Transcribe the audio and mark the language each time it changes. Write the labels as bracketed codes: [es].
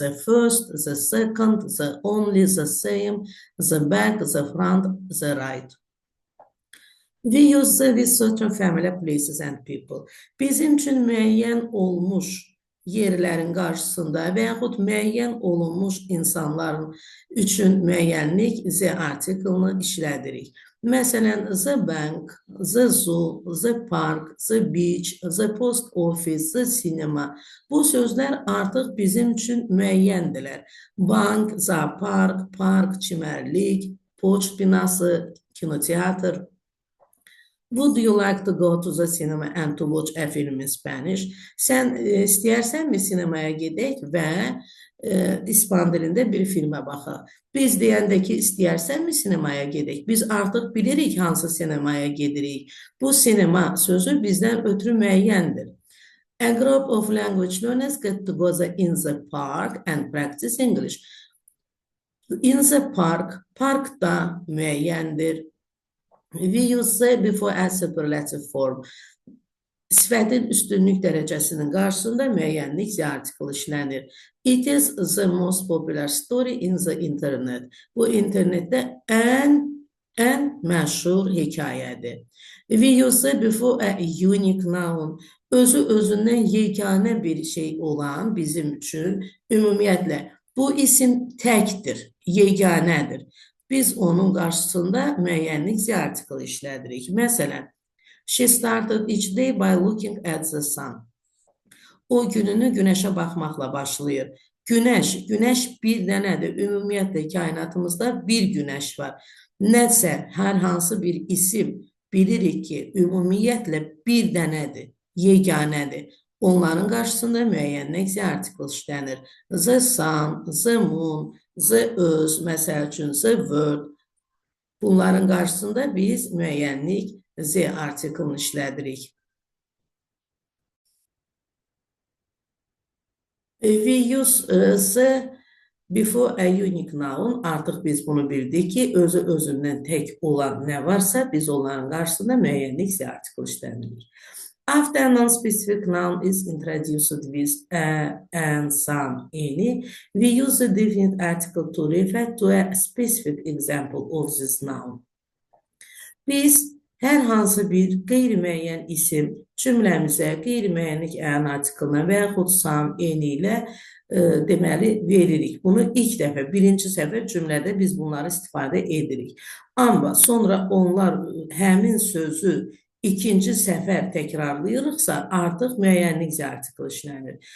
[en] The first, the second, the only, the same, the back, the front, the right. We use the with certain familiar places and people. [az] Bizim üçün müəyyən olmuş yerlərin qarşısında və yaxud müəyyən olunmuş insanların üçün müəyyənlik z artiklını işlədirik. Məsələn, [en] the bank, the zoo, the park, the beach, the post office, the cinema. [az] Bu sözlər artıq bizim üçün müəyyəndirlər. Bank, zoopark, park, çimərlik, poçt binası, kinoteatr. [en] Would you like to go to the cinema and to watch a film in Spanish? [az] Sən istəyirsənmi sinemaya gedək və İspan dilində bir filmə baxaq. Biz deyəndə ki, istəyirsənmi sinemaya gedək? Biz artıq bilirik hansı sinemaya gedirik. Bu sinema sözü bizdən ötürü müəyyəndir. [en] A group of language learners get together in the park and practice English. In the park, [az] parkda müəyyəndir. [en] We use the before as superlative form. [az] Sifətin üstünlük dərəcəsinin qarşısında müəyyənlik z artikl işlənir. [en] It is the most popular story in the internet. [az] Bu internetdə ən məşhur hekayədir. [en] We use the before a unique noun. [az] Özü özündən yeganə bir şey olan bizim üçün ümumiyyətlə bu isim təkdir, yeganədir. Biz onun qarşısında müəyyənlik z artikl işlədirik. Məsələn, [en] she started each day by looking at the sun. [az] O gününü günəşə baxmaqla başlayır. Günəş bir dənədir. Ümumiyyətlə kainatımızda bir günəş var. Nəsə, hər hansı bir isim bilirik ki, ümumiyyətlə bir dənədir, yeganədir. Onların qarşısında müəyyənlik z artikl işlənir. [en] The sun, the moon, the earth, [az] məsəl üçün, [en] the world. [az] Bunların qarşısında biz müəyyənlik z artiklını işlədirik. [en] We use the before a unique noun. [az] Artıq biz bunu bildik ki, özü özündən tək olan nə varsa, biz onların qarşısında müəyyənlik z artikl işlənilir. [en] After a non-specific noun is introduced with a and some, any, we use the definite article to refer to a specific example of this noun. [az] Biz hər hansı bir qeyri-müəyyən isim cümləmizə qeyri-müəyyənlik ən artiklına və yaxud some, any ilə deməli veririk. Bunu ilk dəfə, birinci səfər cümlədə biz bunları istifadə edirik. Amma sonra onlar həmin sözü ikinci səfər təkrarlayırıqsa, artıq müəyyənlik z artikl işlənir.